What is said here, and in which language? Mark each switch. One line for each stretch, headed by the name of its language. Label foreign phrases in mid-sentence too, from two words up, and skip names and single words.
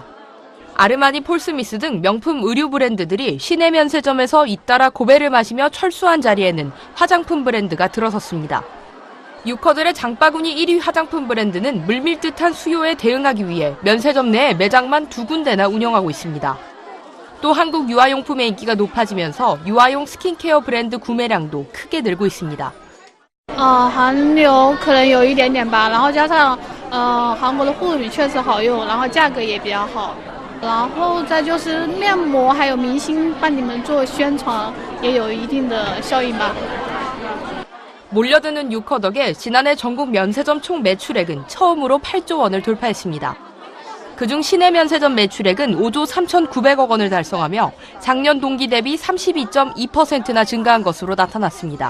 Korean: 아르마니, 폴스미스 등 명품 의류 브랜드들이 시내 면세점에서 잇따라 고배를 마시며 철수한 자리에는 화장품 브랜드가 들어섰습니다. 유커들의 장바구니 1위 화장품 브랜드는 물밀듯한 수요에 대응하기 위해 면세점 내에 매장만 2군데나 운영하고 있습니다. 또 한국 유아용품의 인기가 높아지면서 유아용 스킨케어 브랜드 구매량도 크게 늘고 있습니다.
Chinese: 韩流可能有一点点吧，然后加上韩国的护理确实好用，然后价格也比较好，然后再就是面膜还有明星帮你们做宣传，也有一定的效应吧。
Korean: 몰려드는 유커 덕에 지난해 전국 면세점 총 매출액은 처음으로 8조 원을 돌파했습니다. 그중 시내 면세점 매출액은 5조 3,900억 원을 달성하며 작년 동기 대비 32.2%나 증가한 것으로 나타났습니다.